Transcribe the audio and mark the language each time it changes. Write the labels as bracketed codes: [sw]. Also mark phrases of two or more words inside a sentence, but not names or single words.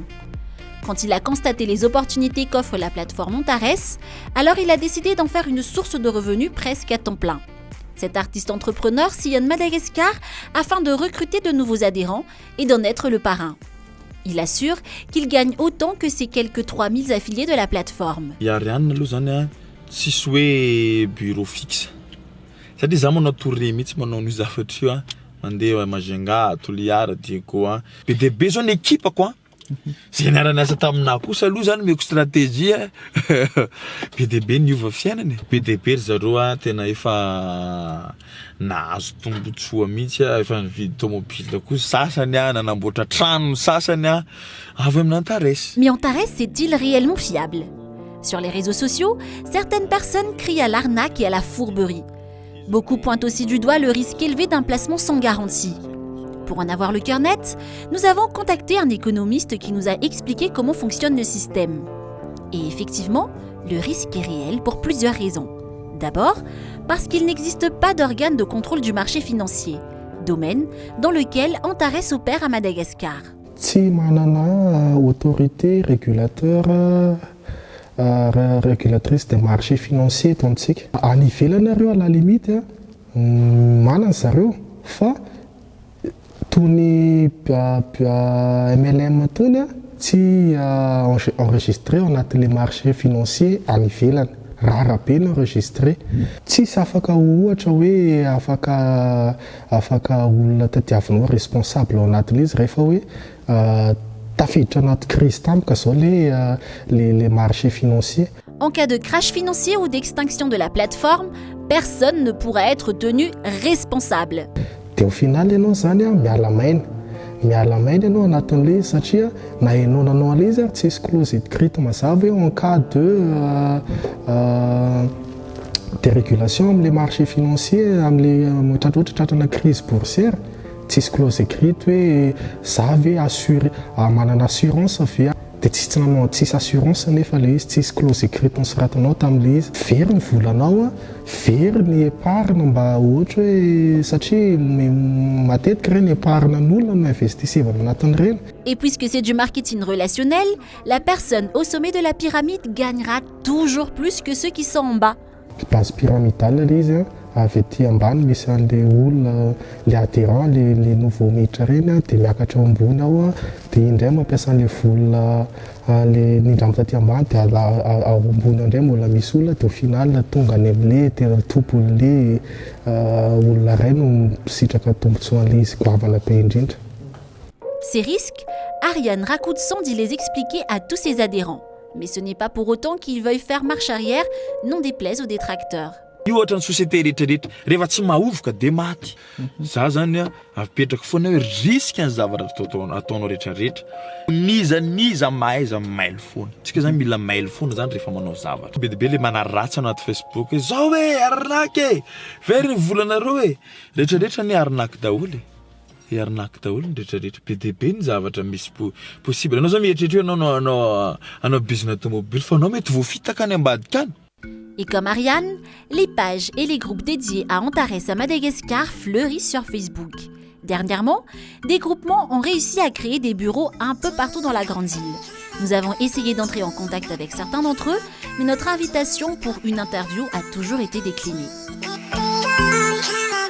[fr] Quand il a constaté les opportunités qu'offre la plateforme Antares, alors il a décidé d'en faire une source de revenus presque à temps plein. Cet artiste entrepreneur sillonne Madagascar afin de recruter de nouveaux adhérents et d'en être le parrain. Il assure qu'il gagne autant que ses quelques 3000 affiliés de la plateforme. [mg] I Ariane aloha zany tsisy hoe [fr] bureau fixe. [mg] Satria za manao tournée mihitsy manao ny zavatra io mandeha Majunga, Toliara, Diego be dia be zao ny ekipako zay niara-niasa taminahy kosa aloha zany meko stratégie be dia be niova fiainany be dia be ry zareo tena efa nahazo tombotsoa mihitsy efa nividy tomobile kosa sasany nanamboatra trano sasany avy amin'ny Antares. [fr] Mais Antares est-il réellement fiable ? Sur les réseaux sociaux, certaines personnes crient à l'arnaque et à la fourberie. Beaucoup pointent aussi du doigt le risque élevé d'un placement sans garantie. Pour en avoir le cœur net, nous avons contacté un économiste qui nous a expliqué comment fonctionne le système. Et effectivement, le risque est réel pour plusieurs raisons. D'abord, parce qu'il n'existe pas d'organe de contrôle du marché financier, domaine dans lequel Antares opère à Madagascar. [mg] Tsy manana [fr] autorité régulateur régulatrice des marchés financiers [mg] etontsika. Any ivelany areo [fr] à la limite [mg] manana zareo fa tony MLM tony tsy enregistré anaty [fr] les marchés financiers [mg] any ivelany. Rara be enregistré. Tsisy afaka ohatra hoe afaka olona tadiavinao responsable ao anatin'izy rehefa hoe tafiditra anaty crise tampoka zao [fr] les marchés financiers. En cas de crash financier ou d'extinction de la plateforme, personne ne pourra être tenu responsable. [mg] Dia [fr] au final [mg] ianao zany miala maina ianao anatin'le satria na hainao nanao an'le izy tsisy [fr] clause écrite [mg] mazava hoe [fr] en cas de [mg] dérégulation amin'le [fr] marché financier [mg] amin'le tratrana [fr] crise boursière [mg] tsisy [fr] clause écrite [mg] hoe za ve assuré manana assurance ve dia tsisy nanao tsisy assurance nefa le izy tsisy [fr] clause écrite [mg] nosoratanao tamin'le izy very ny volanao very ny épargne mba ohatra hoe satria matetika reny épargne n'olona no investissevana anatin'ireny. [fr] Et puisque c'est du marketing relationnel, la personne au sommet de la pyramide gagnera toujours plus que ceux qui sont en bas. Base pyramidale [mg] le izy avy aty ambany misy an'le olona le adhérent [fr] le nouveau [mg] miditra reny dia miakatra ambony ao dia indray mampiasa an'le vola le nindrambo taty ambany dia ao ambony indray mbola misy olona dia [fr] au final [mg] tonga any amin'le tena tompon'le olona iray no misitraka tombotsoan'le izy goavana be indrindra. [fr] Ces risques, Ariane Rakutsan dit les expliquer à tous ses adhérents. Mais ce n'est pas pour autant qu'ils veuillent faire marche arrière, n'en déplaise aux détracteurs. [mg] Io ohatra ny société rehetrarehetra rehefa tsy mahovoka dia maty. Za zany apetraka foana hoe risque ny zavatra ataonao rehetrarehetra. Niza mail foana. Tsika zany mila mail foana zany rehefa manao zavatra. Be dia be le manaratsy anaty Facebook hoe zao hoe arnaque very ny volanareo rehetrarehetra ny arnaque daholo arnaque daholo rehetrarehetra be dia be ny zavatra misy possible. Anao zao mieritreritra anao [fr] business automobile [mg] fa anao mety voafitaka any ambadika any. [fr] Et comme Ariane, les pages et les groupes dédiés à Antares à Madagascar fleurissent sur Facebook. Dernièrement, des groupements ont réussi à créer des bureaux un peu partout dans la grande île. Nous avons essayé d'entrer en contact avec certains d'entre eux, mais notre invitation pour une interview a toujours été déclinée.